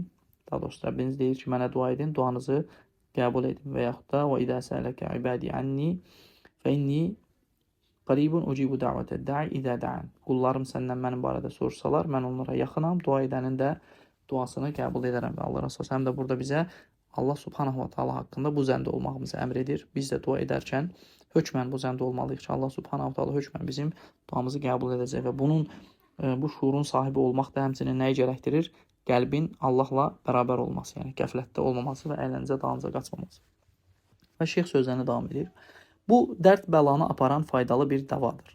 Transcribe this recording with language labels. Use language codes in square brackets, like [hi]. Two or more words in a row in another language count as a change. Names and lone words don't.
[az] Daha doğrusu Rəbbiniz deyir ki, mənə dua edin, duanızı qəbul edin. Və yaxud da [ar] وإذا سألك عبادي عني فإني قريب أجيب دعوة الداع إذا دعان. [az] Qullarım səndən mənim barədə soruşsalar, mən onlara yaxınam, dua edənin də duasını qəbul edərəm. Və Allah Rəsulü həm də burada bizə Allah [ar] سبحانه وتعالى [az] haqqında bu zəndə olmağımızı əmr edir. Biz də dua edərkən hökmən bu zəndə olmalıyıq ki, Allah [ar] سبحانه وتعالى [az] hökmən bizim duamızı qəbul edəcək və bu şuurun sahibi olmaq da həmçinin nəyi gərəkdirir? Qəlbin Allahla bərabər olması, yəni qəflətdə olmaması və əyləncə dalınca qaçmaması. Və şeyx sözlərini davam edir. Bu, dərd bəlanı aparan faydalı bir dəvadır.